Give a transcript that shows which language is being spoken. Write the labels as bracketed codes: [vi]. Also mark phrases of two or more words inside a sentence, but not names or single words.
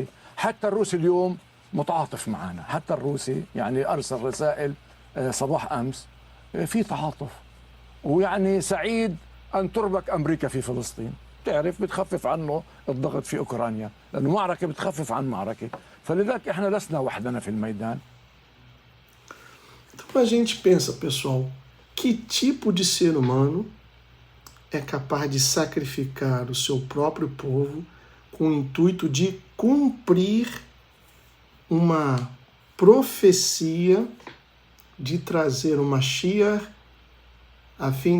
[ar] حتى الروسي اليوم متعاطف معنا، حتى الروسي يعني أرسل رسائل صباح أمس في تعاطف، ويعني سعيد أن تربك أمريكا في فلسطين، تعرف بتخفف عنه الضغط في أوكرانيا، لأنه معركة بتخفف عن معركة، فلذلك إحنا لسنا وحدنا في الميدان. [pt] Então a gente pensa, pessoal, que tipo de ser humano é capaz de sacrificar o seu próprio povo com o intuito de cumprir uma profecia de trazer uma Mashiach, a fim